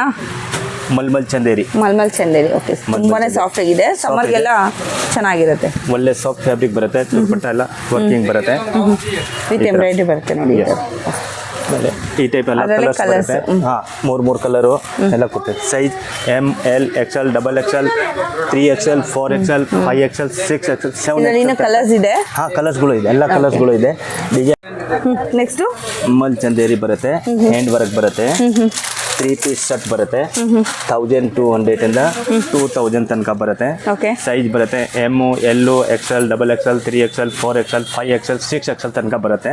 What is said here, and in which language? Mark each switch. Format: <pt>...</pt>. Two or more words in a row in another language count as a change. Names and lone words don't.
<kn>ಮಲ್ಮಲ್ ಚಂದೇರಿ. ಓಕೆ. ತುಂಬಾನೇ ಸಾಫ್ಟ್ ಆಗಿದೆ, ಸಮ್ಮರ್ಗೆಲ್ಲ ಚೆನ್ನಾಗಿರುತ್ತೆ. ಒಳ್ಳೆ</kn> <en>soft fabric</en> <kn>ಬರುತ್ತೆ, ದುಪ್ಪಟ್ಟ ಎಲ್ಲ ವರ್ಕಿಂಗ್ ಬರುತ್ತೆ,</kn> <en>with embroidery</en> <kn>ಬರುತ್ತೆ ನೋಡಿ. ಆಮೇಲೆ ಈ ಟೈಪ್ ಎಲ್ಲ ಕಲರ್ಸ್ ಬರುತ್ತೆ. ಹಾಂ, 3 ಕಲರು ಎಲ್ಲ ಕೊಡ್ತೇವೆ. ಸೈಜ್ ML XL XXL 3XL 4XL 5XL 6XL 7XL ಕಲರ್ಸ್ ಇದೆ. ಹಾಂ, ಕಲರ್ಸ್ಗಳು ಇದೆ, ಎಲ್ಲ ಕಲರ್ಸ್ಗಳು ಇದೆ. ಡಿಸೈನ್ ನೆಕ್ಸ್ಟ್ ಮಲ್ ಚಂದೇರಿ ಬರುತ್ತೆ,</kn> <en>hand work</en> <kn>ಬರುತ್ತೆ,</kn> <en>3 piece set</en> <kn>ಬರುತ್ತೆ. 1200 ಇಂದ 2000 ತನಕ ಬರುತ್ತೆ. ಸೈಜ್ ಬರುತ್ತೆ M, L, XL, XXL 3XL 4XL 5XL 6XL ತನಕ ಬರುತ್ತೆ.</kn>